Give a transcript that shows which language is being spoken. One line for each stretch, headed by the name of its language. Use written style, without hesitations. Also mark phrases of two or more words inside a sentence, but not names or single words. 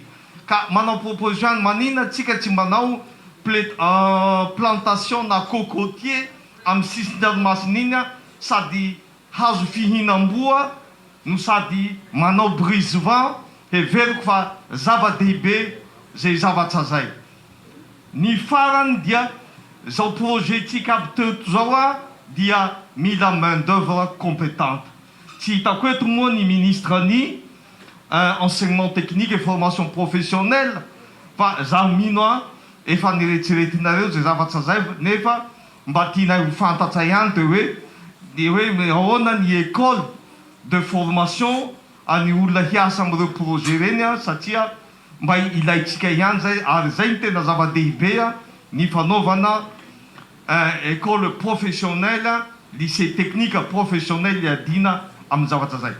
Malagasy: Ka manao proposition manina tsika tsy manao plantation na cocotier amin'ny sisin-dranomasina iny sady hazo fihinam-boa no sady manao
French: brise vent
Malagasy: heveriko fa zava-dehibe zay zavatra zay. Ny farany dia zao projet tsika aby teto zao dia mila
French: main d'œuvre compétente.
Malagasy: Tsy hitako eto moa ny ministre ny
French: enseignement technique et formation professionnelle
Malagasy: fa zaho mino efa niretsiretinareo zay zavatra zay nefa mba tianay ho fantatra ihany teo hoe ahoana ny
French: école de formation
Malagasy: any olona hiasa amin'ireo projet reny satria mba ilaitsika ihany zay ary zay ny tena zava-dehibe ny fanaovana
French: école professionnelle lycée technique professionnel
Malagasy: iadina amin'ny zavatra zay.